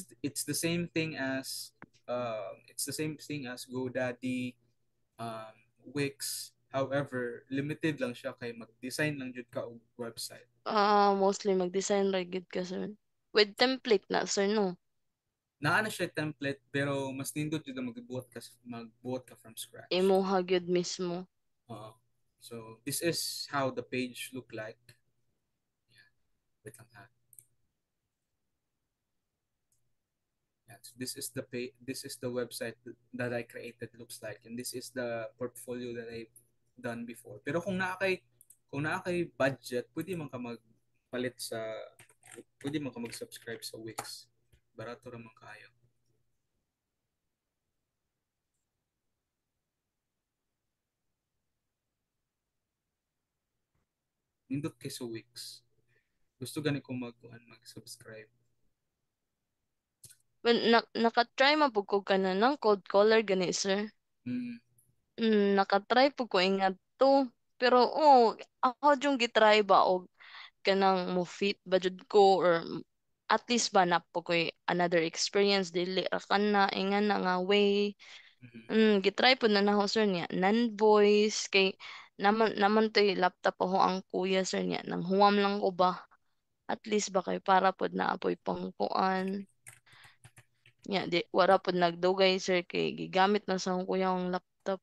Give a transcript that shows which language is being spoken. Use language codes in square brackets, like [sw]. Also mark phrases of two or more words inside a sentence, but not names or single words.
[en] it's the same thing as GoDaddy, um, Wix. [ceb] However, limited lang siya kay mag-design lang jud ka og website. Mostly mag-design ra gid ka, sir. [en] With template na, sir, no? [ceb] Naa na siya template pero mas nindot jud na magbuhat ka [en] from scratch. [ceb] Imuha gyud mismo. Oo. [en] So this is how the page look like. [ceb] Wait lang ha. [en] Yeah, so this is the website that I created looks like, and this is the portfolio that I've done before. [ceb] Pero kung naa kay budget, pwede man ka mag-subscribe sa Wix. Barato ra man kayo. Nindot kay sa Wix. Gusto gani ko mag-subscribe. When naka-try mapug ko kana ng [en] cold caller [ceb] gani, sir. Mm, Naka-try pug ko ingat to. Pero ako yung gitry ba og kanang mo fit ba jud ko, [en] or at least [ceb] ba na po ko'y [en] another experience [ceb] dili ra kana ingan na nga way. mhm. Gitry po na nako, sir, niya nan voice kay naman to'y laptop ako ang kuya, sir, niya nang huwam lang ko ba, [en] at least [ceb] ba kay para pod na apoy pangkuan niya, di wala pod nagdugay, sir, kay gigamit na sa akong kuya ang laptop.